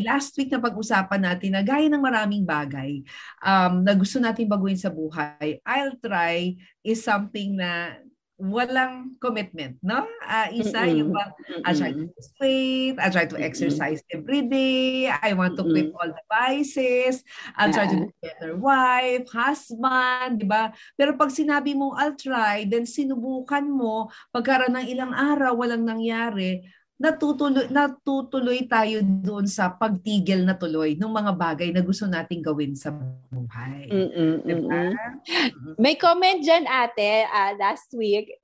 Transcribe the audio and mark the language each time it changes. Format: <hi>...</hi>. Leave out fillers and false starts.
<tl>Last week na pag-usapan natin na gaya ng maraming bagay na gusto natin baguhin sa buhay,</tl> <en>I'll try is something</en> <tl>na walang commitment, no? Isa yung</tl> <en>I try to lose weight, I try to exercise every day, I want to quit all the vices, I'll try to be a better wife, husband, di ba?</en> <tl>Pero pag sinabi mong I'll try, then sinubukan mo, pagkaroon ng ilang araw, walang nangyari, natutuloy tayo doon sa pagtigil na tuloy ng mga bagay na gusto nating gawin sa buhay. Diba? May comment dyan, ate, last week.</tl>